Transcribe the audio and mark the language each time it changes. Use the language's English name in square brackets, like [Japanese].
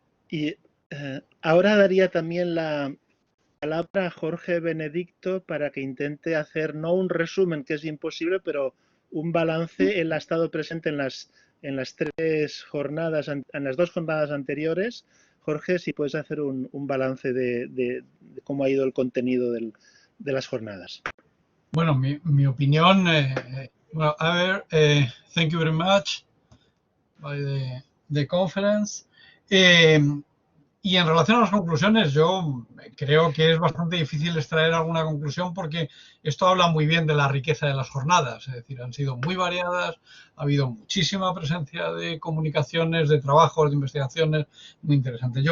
[Spanish] Y ahora daría también la palabra a Jorge Benedicto para que intente hacer no un resumen, que es imposible, pero un balance. Él ha estado presente en las 3 jornadas, en las 2 jornadas anteriores. Jorge, si puedes hacer un balance de cómo ha ido el contenido de las jornadas. Bueno, mi opinión, [English] well, Abeer, thank you very much by the conference. [Spanish] Y en relación a las conclusiones, yo creo que es bastante difícil extraer alguna conclusión porque esto habla muy bien de la riqueza de las jornadas, es decir, han sido muy variadas, ha habido muchísima presencia de comunicaciones, de trabajos, de investigaciones, muy interesantes.